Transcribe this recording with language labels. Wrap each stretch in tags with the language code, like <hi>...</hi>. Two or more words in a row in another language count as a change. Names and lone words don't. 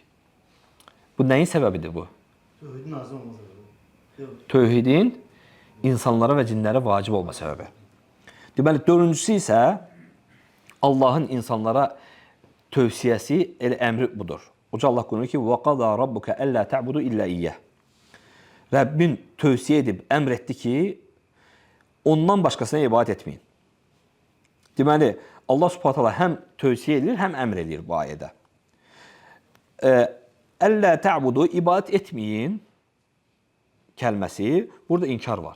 <az>Bu nəyin səbəbidir bu? Tövhidin nazil olması. Tövhidin insanlara və cinlərə vacib olma səbəbi. Deməli, dördüncüsü isə Allahın insanlara tövsiyəsi, elə əmri budur. Uca Allah buyurur ki,</az> <ar>وَقَضَى رَبُّكَ أَلَّا تَعْبُدُوا إِلَّا إِيَّهِ</ar> <az>Rəbbin tövsiyə edib, əmr etdi ki, ondan başqasına ibadət etməyin. Deməli,</az> <ar>الله سبحانه تعالى</ar> <az>həm tövsiyə edir, həm əmr edir bu ayədə.</az> <ar>ألا تعبدوا,</ar> <az>ibadət etməyin kəlməsi, burada inkar var.</az>